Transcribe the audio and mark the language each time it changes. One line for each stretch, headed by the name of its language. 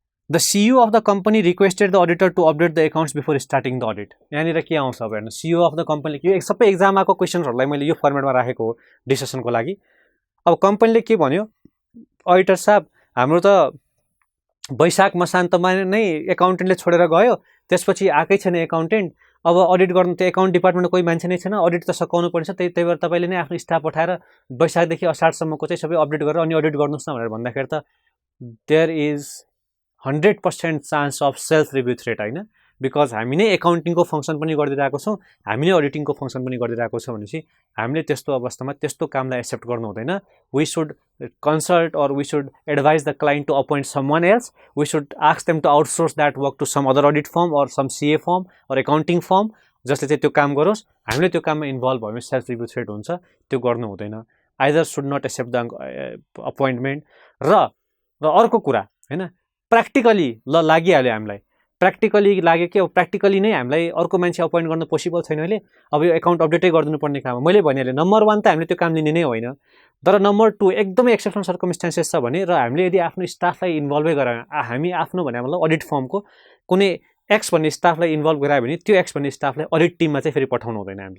English: The CEO of the company requested the auditor to update the accounts before starting the audit.
Nepali: यहाँनिर के आउँछ अब हेर्नु,
English: CEO of the company,
Nepali: यो सबै एक्जामको क्वेशनहरुलाई मैले यो फर्मेटमा राखेको हो डिस्कसनको लागि। अब कम्पनीले के भन्यो, अडिटर साहब हाम्रो त वैशाख मसान्तमा नै एकाउन्टेन्टले छोडेर गयो, त्यसपछि आकै छैन एकाउन्टेन्ट, अब अडिट गर्नु त एकाउन्ट डिपार्टमेन्टमा कोही मान्छे नै छैन, अडिट त सकाउनु पर्छ, त्यही भएर तपाईले नै आफ्नो स्टाफ पठाएर वैशाखदेखि असाढसम्मको चाहिँ सबै अपडेट गरेर अनि अडिट गर्नुस् न भनेर भन्दाखेरि त
English: there is 100% chance of self review threat
Nepali: हैन। बिकज हामी नै एकाउन्टिङको फंक्सन पनि गरिदिरहेको छौं, हामी नै अडिटिङको फंक्सन पनि गरिदिरहेको छौं भनेपछि हामीले त्यस्तो अवस्थामा त्यस्तो कामलाई एक्सेप्ट गर्नु हुँदैन।
English: we should consult or we should advise the client to appoint someone else, we should ask them to outsource that work to some other audit firm or some CA firm or accounting firm
Nepali: जसले चाहिँ त्यो काम गरोस्, हामीले त्यो काममा इन्भल्भ भयो भने सेल्फ रिभ्यू थ्रेड हुन्छ, त्यो गर्नु हुँदैन।
English: Either should not accept the appointment.
Nepali: र अर्को कुरा हैन, प्र्याक्टिकली लागिहाल्यो हामीलाई, प्र्याक्टिकली लाग्यो कि अब प्र्याक्टिकली नै हामीलाई अर्को मान्छे अपोइन्ट गर्न पोसिबल छैन अहिले, अब यो एकाउन्ट अपडेटै गरिदिनु पर्ने काम हो। मैले भनिहालेँ नम्बर 1 त हामीले त्यो काम लिने नै होइन, तर नम्बर 2 एकदमै एक्सेप्सनल सर्कमस्टान्सेस छ भने र हामीले यदि आफ्नो स्टाफलाई इन्भल्भै गरायो, हामी आफ्नो भने मतलब अडिट फर्मको कुनै एक्स भन्ने स्टाफलाई इन्भल्भ गरायो भने त्यो एक्स भन्ने स्टाफलाई अडिट टिममा चाहिँ फेरि पठाउनु हुँदैन।